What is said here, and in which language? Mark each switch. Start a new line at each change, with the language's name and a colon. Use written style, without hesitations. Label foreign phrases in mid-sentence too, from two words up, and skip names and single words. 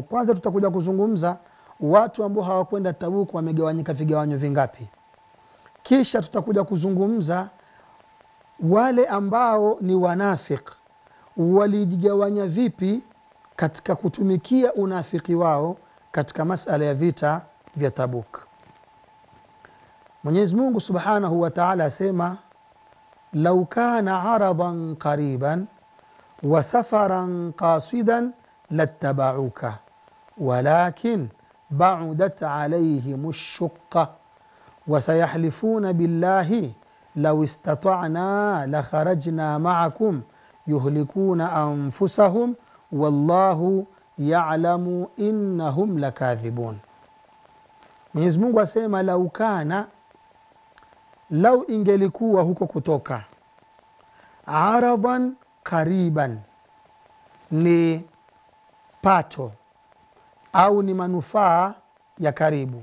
Swahili: Kwanza tutakuja kuzungumza watu ambao hawakwenda Tabuk wamegawanyika vigawanyo vingapi, kisha tutakuja kuzungumza wale ambao ni wanafiki walijigawanya vipi katika kutumikia unafiki wao katika masala ya vita vya Tabuk. Mwenyezi Mungu
Arabic: سبحانه وتعالى asema لو كان عرضا قريبا وسفرا قاصدا لاتبعوك ولكن بعدت عليهم الشقة وسيحلفون بالله لو استطعنا لخرجنا معكم يهلكون أنفسهم والله يعلم إنهم لكاذبون.
Swahili: Mwenyezi Mungu asema
Arabic: لو كان,
Swahili: lau ingelikuwa huko kutoka,
Arabic: عرضا قريبا
Swahili: ni pato au ni manufaa ya karibu,